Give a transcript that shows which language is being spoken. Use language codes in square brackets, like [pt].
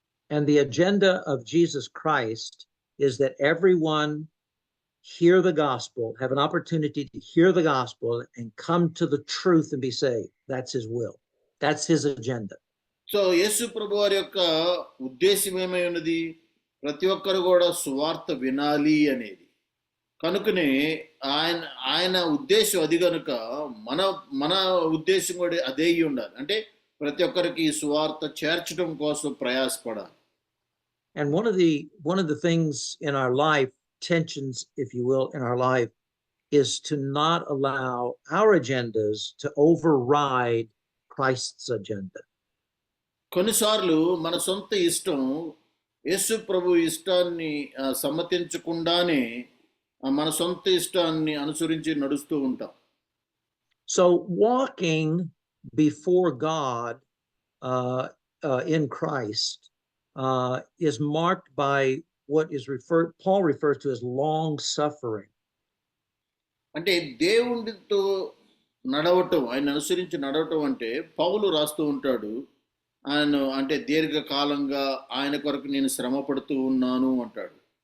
[en] And the agenda of Jesus Christ is that everyone hear the gospel, have an opportunity to hear the gospel and come to the truth and be saved. That's his will. That's his agenda. [te] So యేసు ప్రభు వారి యొక్క ఉద్దేశం ఏమై ఉన్నది? ప్రతి ఒక్కరు కూడా సువార్త వినాలి అనేది. కనుకనే ఆయన ఉద్దేశం అది కనుక మన ఉద్దేశం కూడా అదే ఉండాలి. అంటే ప్రతి ఒక్కరికి సువార్త చేర్చడం కోసం ప్రయాసపడాలి. [en] And one of the things in our life, tensions, if you will, in our life, is to not allow our agendas to override Christ's agenda. [te] కొన్నిసార్లు మన సొంత ఇష్టం యేసు ప్రభు ఇష్టాన్ని సమ్మతించకుండానే మన సొంత ఇష్టాన్ని అనుసరించి నడుస్తూ ఉంటాం. [en] So walking before God in Christ is marked by what is Paul refers to as long suffering. [te] అంటే దేవునితో నడవటం, ఆయన అనుసరించి నడవటం అంటే పౌలు రాస్తూ ఉంటాడు, ఆయన అంటే దీర్ఘకాలంగా ఆయన కొరకు నేను శ్రమ పడుతూ ఉన్నాను అంటాడు.